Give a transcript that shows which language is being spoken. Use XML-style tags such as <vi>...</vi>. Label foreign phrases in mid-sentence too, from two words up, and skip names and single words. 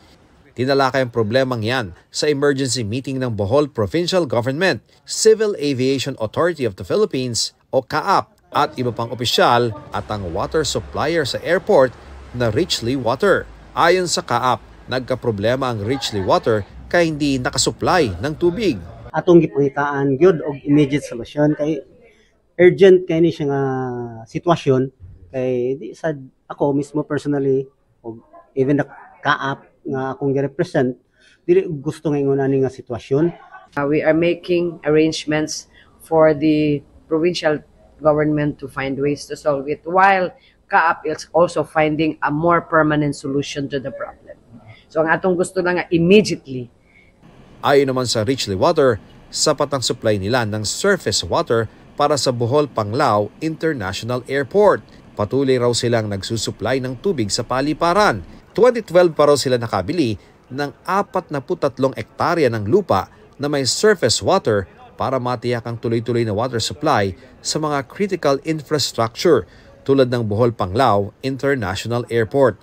<tl>Tinalakay ang problemang yan sa</tl> <en>emergency meeting</en> <tl>ng Bohol Provincial Government, Civil Aviation Authority of the Philippines o CAAP at iba pang opisyal at ang water supplier sa airport na Richley Water. Ayon sa CAAP, nagkaproblema ang Richley Water kaya hindi nakasupply ng tubig.</tl> <ceb>Atong gipangitaan gyud og</ceb> <en>immediate solution</en> <ceb>kay urgent kay ni siya nga sitwasyon kay di sad ako mismo personally og</ceb> <en>even the</en> <ceb>CAAP nga akong gi-represent dili gusto nga ingon ani nga sitwasyon.</ceb> <en>We are making arrangements for the provincial government to find ways to solve it while CAAP is also finding a more permanent solution to the problem.</en> <ceb>So ang atong gusto lang nga immediately.</ceb> <tl>Ayon naman sa Richley Water, sapat ang supply nila ng</tl> <en>surface water</en> <tl>para sa Bohol Panglao International Airport. Patuloy raw silang nagsusupply ng tubig sa paliparan. 2012 pa raw sila nakabili ng 43 hektarya ng lupa na may</tl> <en>surface water</en> <tl>para matiyak ang tuloy-tuloy na</tl> <en>water supply</en> <tl>sa mga</tl> <en>critical infrastructure</en> <tl>tulad ng Bohol Panglao International Airport.</tl>